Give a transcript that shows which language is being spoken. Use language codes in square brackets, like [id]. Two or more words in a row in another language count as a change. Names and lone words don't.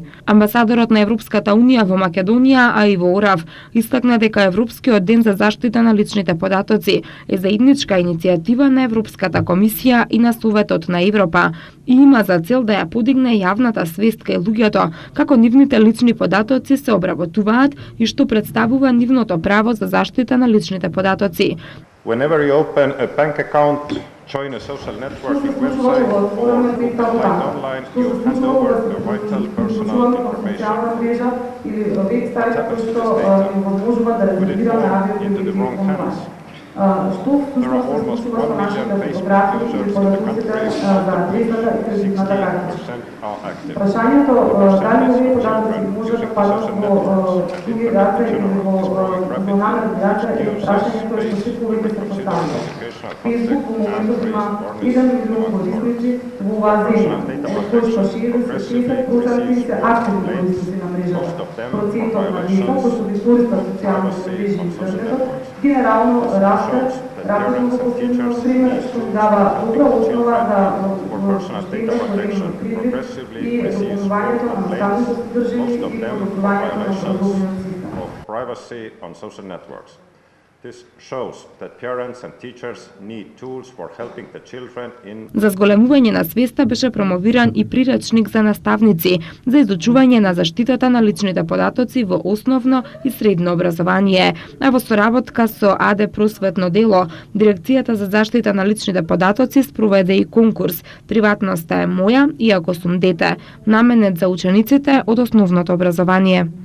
[mk] Амбасадорот на Европската унија во Македонија, а и во ОРАВ, истакна дека Европскиот ден за заштита на личните податоци е заедничка иницијатива на Европската комисија и на Советот на Европа и има за цел да ја подигне јавната свест кај луѓето како нивните лични податоци се обработуваат и што представува нивното право за заштита на личните податоци. [en] Whenever you open a bank account, join a social networking website or online, you hand over the vital personal information. What happens to this data? Would it fall into the wrong hands? There are almost 1 million Facebook users in the country, out of which 16% are active. [mk] Прашањето дали овие податоци може да паднат во други раце или во национална раце е прашање кое што се повеќе се поставува. Facebook во моментот има 1 милион корисници во оваа земја, од кои што 60% се активни корисници на мрежата. Процентот на лица кои што ги користат социјалните мрежи и интернетот генерално расте рапидно во последно време, што дава добра основа за [en] privacy on social networks. This shows that parents and teachers need tools for helping the children in. [mk] За зголемување на свеста беше промовиран и приречник за наставници за изучување на заштитата на личните податоци во основно и средно образование. А во соработка со АД Просветно дело, Дирекцијата за заштита на личните податоци спроведе и конкурс "Приватноста е моја, иако сум дете", наменет за учениците од основното образование.